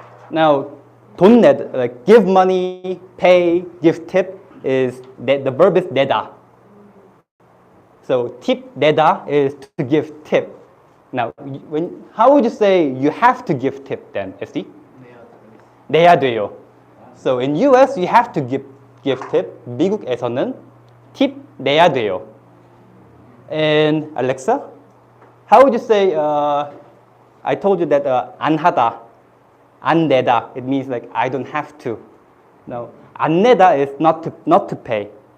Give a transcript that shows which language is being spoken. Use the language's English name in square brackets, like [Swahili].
[English] Now 돈 내, like give money, pay, give tip is the verb is 내다. So tip 내다 is to give tip. Now, how would you say you have to give tip then, SD? [Korean] 내야 돼요. [English] So in US you have to give tip. [Korean] 미국에서는 tip 내야 돼요. [English] And Alexa, how would you say? I told you that 안 하다, 안 내다. It means like I don't have to. No, 안 내다 is not to pay.